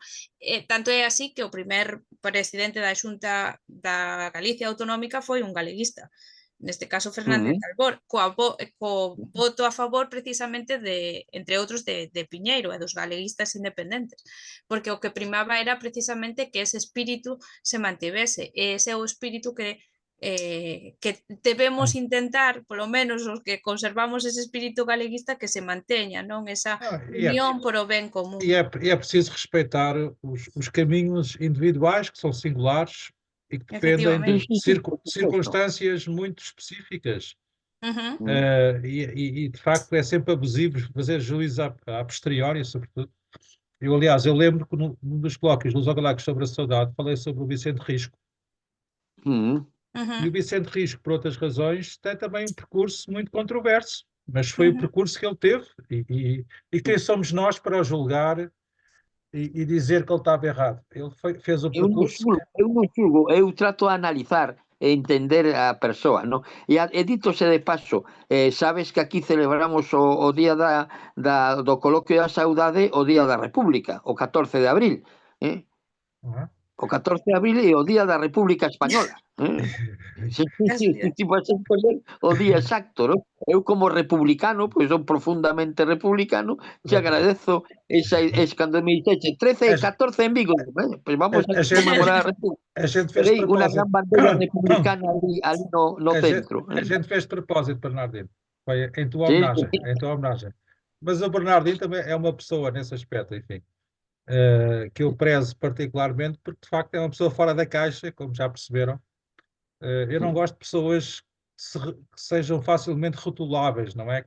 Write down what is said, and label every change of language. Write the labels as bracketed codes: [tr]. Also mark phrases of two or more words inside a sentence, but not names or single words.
[gl] Tanto é así que o primer presidente da Xunta da Galicia Autonómica foi un galeguista, neste caso Fernández Albor, co voto a favor precisamente entre outros de Piñeiro e dos galeguistas independentes, porque o que primaba era precisamente que ese espírito se mantivese, e ese é o espírito que debemos intentar, polo menos os que conservamos ese espírito galeguista, que se manteña, non? Esa unión por o ben común. [pt] E é preciso respeitar os caminhos individuais, que são singulares e que dependem de circunstâncias muito específicas. E de facto é sempre abusivo fazer juízo a posteriori, sobretudo. Aliás, eu lembro que num dos colóquios dos Lusogalacos sobre a saudade falei sobre o Vicente Risco. E o Vicente Risco, por outras razões, tem também um percurso muito controverso, mas foi o percurso que ele teve. E quem somos nós para o julgar e dizer que ele estava errado? Ele fez o percurso... [gl] Eu non julgo, eu trato de analizar e entender a persoa, non? E ditose de paso, sabes que aquí celebramos o día do coloquio da saudade o día da República, o 14 de abril, O 14 de abril é o día da República Española. Tipo, o día exacto, non? Eu como republicano, pois son profundamente republicano, te agradezo cando me dixeche 13 e 14 en Vigo, pois vamos a conmemorar a República. Terei unha gran bandeira republicana ali no centro. [pt] A gente fez de propósito, Bernardino. Foi em tua homenagem. Mas o Bernardino também é uma pessoa nesse aspecto, enfim. Que eu prezo particularmente, porque de facto é uma pessoa fora da caixa, como já perceberam. Eu não gosto de pessoas que sejam facilmente rotuláveis, não é?